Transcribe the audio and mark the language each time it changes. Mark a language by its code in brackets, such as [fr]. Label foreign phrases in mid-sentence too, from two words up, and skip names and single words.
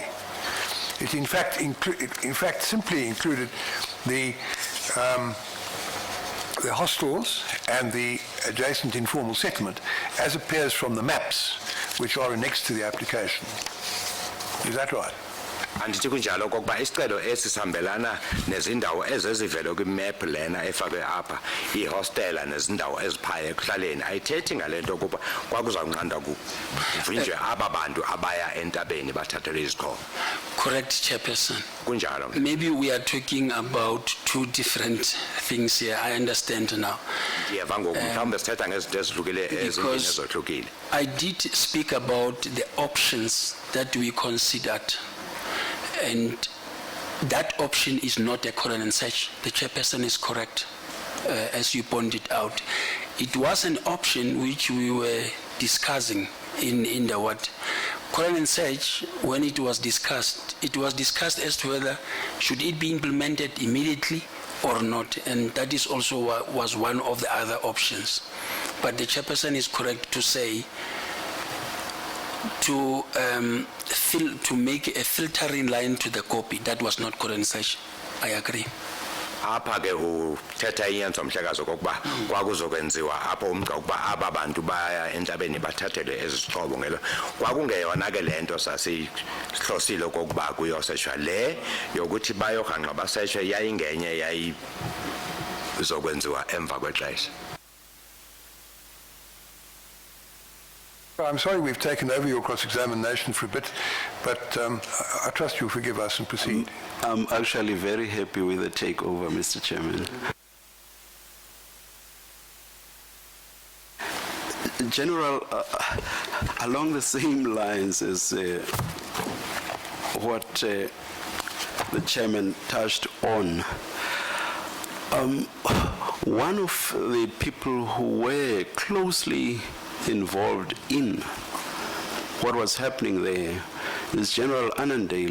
[en] It in fact simply included the hostels and the adjacent informal settlement, as appears from the maps which are annexed to the application. Is that right? [xh] Andithi kunjalo okokuba isicelo esisambelana nezindawo ezezivele kwimap lena efakwe apha ihostela nezindawo eziphaya ekuhlaleni ayithethi ngale nto ukuba kwakuzawunqanda kuvinjwe aba bantu abaya entabeni bathathelwe izixhobo. [en] Correct, Chairperson. [xh] Kunjalo. [en] Maybe we are talking about two different things here. I understand now. [xh] Ndiyeva ngoku mhlawumbe sithetha ngezinto ezihlukile ezimbini ezohlukile. [en] I did speak about the options that we considered, and that option is not a cordon and search. The Chairperson is correct, as you pointed out. It was an option which we were discussing in the what? Cordon and search, when it was discussed as to whether should it be implemented immediately or not, and that is also was one of the other options. But the Chairperson is correct to say to make a filtering line to the copy. That was not cordon and search. I agree. [xh] Apha ke uthetha iyenzo mhlekazi okokuba kwakuzokwenziwa apho umqa ukuba aba bantu baya entabeni bathathelwe ezixhobo ngelo kwakungeyona ke lento sasihlosile okokuba kuyoseshwa le yokuthi bayohanqa baseshwe yayingenye yayizokwenziwa emva kwexesha. [en] I'm sorry we've taken over your cross-examination for a bit, but I trust you'll forgive us and proceed. I'm actually very happy with the takeover, Mr. Chairman. General, along the same lines as what the Chairman touched on, one of the people who were closely involved in what was happening there is General Annandale.